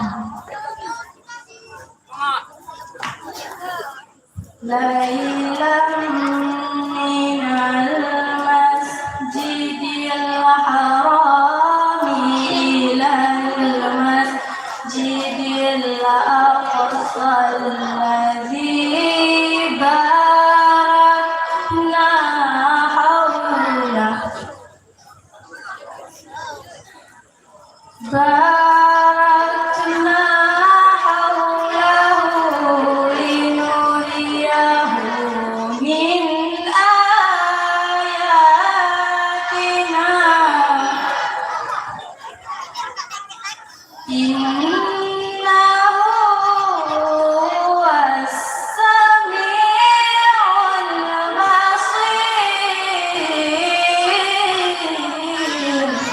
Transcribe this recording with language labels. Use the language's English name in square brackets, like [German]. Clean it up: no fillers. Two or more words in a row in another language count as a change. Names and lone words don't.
[Arabic] ليلا من المسجد الحرام إلى المسجد الأقصى الذي باركنا حوله باركنا حوله لنريه من آياتنا إنه هو السميع البصير.